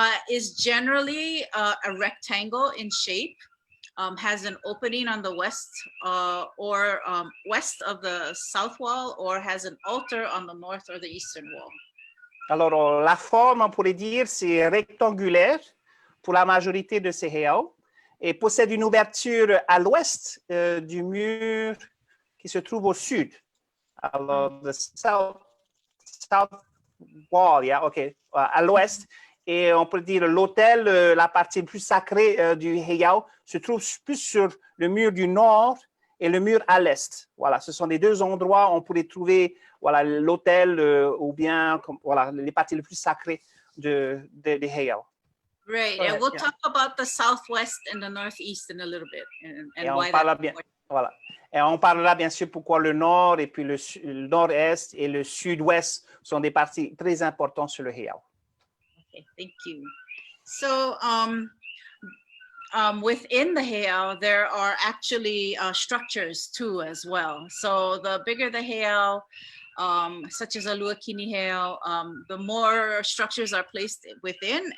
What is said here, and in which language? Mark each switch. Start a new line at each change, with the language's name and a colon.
English: Is generally a rectangle in shape, has an opening on the west or west of the south wall, or has an altar on the north or the eastern wall.
French: Alors, la forme, on pourrait dire, c'est rectangulaire pour la majorité de ces heiau et possède une ouverture à l'ouest du mur qui se trouve au sud. Alors,
English: the south wall, yeah, OK,
French: à l'ouest. Et on peut dire l'autel, la partie plus sacrée du heiau, se trouve plus sur le mur du nord et le mur à l'est. Voilà, ce sont les deux endroits où on pourrait trouver voilà, l'autel ou bien voilà, les parties les plus sacrées des heiau.
English: Right, and we'll talk about the southwest and the northeast in a little bit. And why that.
French: Bien, voilà. Et on parlera bien sûr pourquoi le nord et puis le nord-est et le sud-ouest sont des parties très importantes sur le heiau.
English: Okay, thank you. So, within the heiau, there are actually structures too as well. So the bigger the heiau, such as a Luakini heiau, the more structures are placed within.